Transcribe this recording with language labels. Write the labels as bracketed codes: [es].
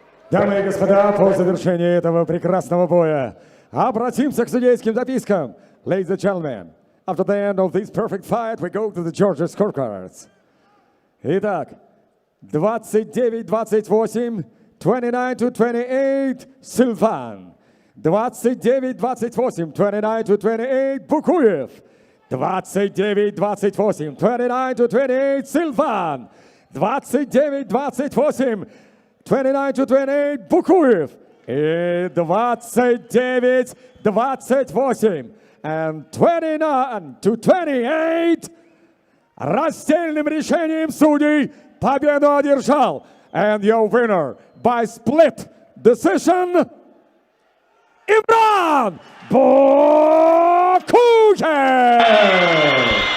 [ru] Дамы и господа, по завершении этого прекрасного боя обратимся к судейским запискам. [en] Ladies and gentlemen, after the end of this perfect fight, we go to the judges' scorecards. [ru] Итак, 29-28, 29-28, Силван. 29-28, 29-28, Букуев. 29-28, 29-28, Силван. 29-28, 29-28, Букуев. И 29-28. [en] And 29-28. [ru] Раздельным решением судей победу одержал. [en] And your winner by split decision, Imrан Bukуев.